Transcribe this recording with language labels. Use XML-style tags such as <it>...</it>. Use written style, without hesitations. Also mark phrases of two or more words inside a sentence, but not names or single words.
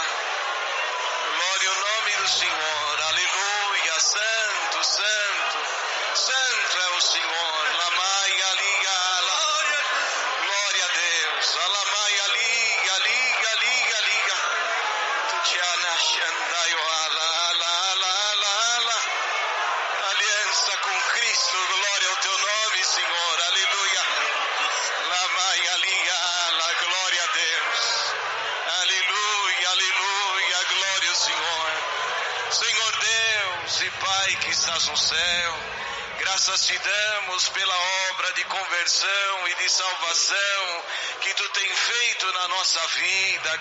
<pt>Glória ao nome do Senhor. Aleluia. Santo, santo, santo é o Senhor. Lamai ali, ala. Glória a Deus. Alamai ali, ali, ali, ali. Tiana Shandayo, ala, ala, ala, ala, ala. Aliança com Cristo. Glória ao teu nome, Senhor. Aleluia. Lamai ali, ala. Glória a Deus. Aleluia, aleluia. Glória ao Senhor. Senhor Deus e Pai que estás no céu, graças te damos pela obra de conversão e de salvação que tu tem feito na nossa vida.</pt>